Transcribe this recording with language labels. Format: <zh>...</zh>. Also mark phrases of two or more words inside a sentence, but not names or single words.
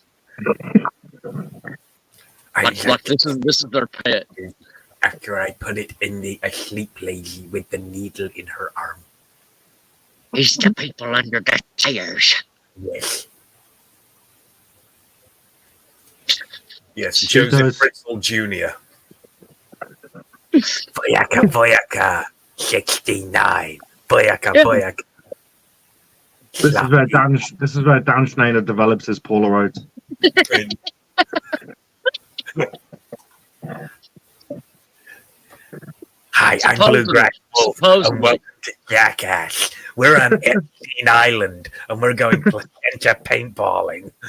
<en>Like this is their pet. After I put it in the asleep lady with the needle in her arm. It's the people under the chairs. Yes. Yes, Joseph Fritzl Jr. Boyaka, boyaka, 69. Boyaka, boyaka. This is where Dan Schneider develops his Polaroids. Hi, I'm Bluegrass Wolf, and welcome to Jackass. We're on Epstein Island, and we're going placenta paintballing.</en>